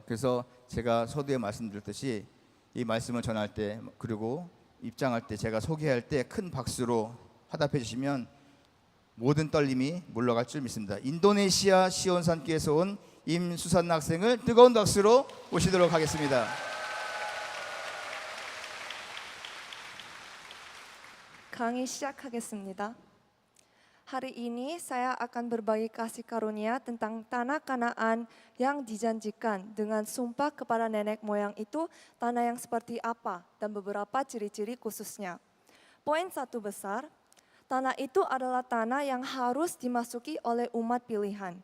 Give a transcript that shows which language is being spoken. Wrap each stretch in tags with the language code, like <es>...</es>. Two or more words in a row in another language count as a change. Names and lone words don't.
<ko>그래서 제가 서두에 말씀드렸듯이 이 말씀을 전할 때 그리고 입장할 때 제가 소개할 때 큰 박수로 화답해 주시면 모든 떨림이 물러갈 줄 믿습니다. 인도네시아 시온산교에서 온 임수산 학생을 뜨거운 박수로 모시도록 하겠습니다. 강의 시작하겠습니다.</ko> <id>Hari ini saya akan berbagi kasih karunia tentang tanah Kanaan yang dijanjikan dengan sumpah kepada nenek moyang itu tanah yang seperti apa dan beberapa ciri-ciri khususnya. Poin satu besar, tanah itu adalah tanah yang harus dimasuki oleh umat pilihan.</id>